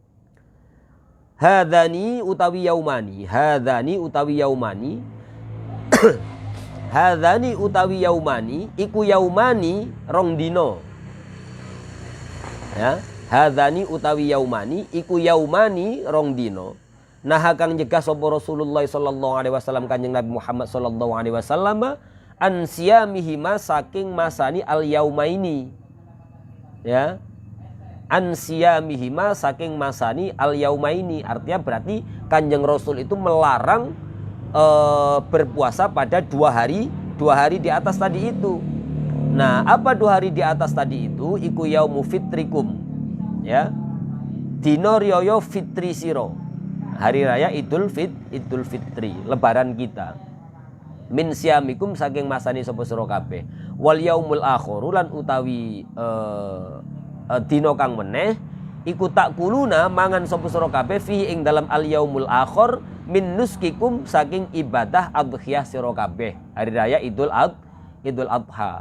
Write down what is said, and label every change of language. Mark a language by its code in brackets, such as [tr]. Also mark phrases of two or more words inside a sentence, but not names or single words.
[jv] Hadzani utawi yaumani Hadzani utawi yaumani iku yaumani rong dino. Ya, hadzani utawi yaumani iku yaumani rong dino. Nah kang nyegah sapa Rasulullah [ar] صلى الله عليه وسلم [jv] Kanjeng Nabi Muhammad sallallahu alaihi wasallam [ar] عن صيامهما [jv] saking [ar] مساني اليومين. [jv] Ya. [ar] عن صيامهما [jv] saking [ar] مساني اليومين, [id] artinya berarti Kanjeng Rasul itu melarang berpuasa pada 2 hari di atas tadi itu. Nah, apa 2 hari di atas tadi itu? [jv] Iku [ar] يوم فطركم, [jv] ya, dino riyaya fitri siro, [id] hari raya Idul Fitri, lebaran kita. [ar] من صيامكم [jv] saking masani sapa sira kabeh. [ar] واليوم الآخر [jv] lan utawi dino kang meneh iku takuluna mangan sapa sira kabeh fihi ing dalam [ar] اليوم الآخر من نسككم [jv] saking ibadah adhiyah sira kabeh, [id] hari raya Idul Adha.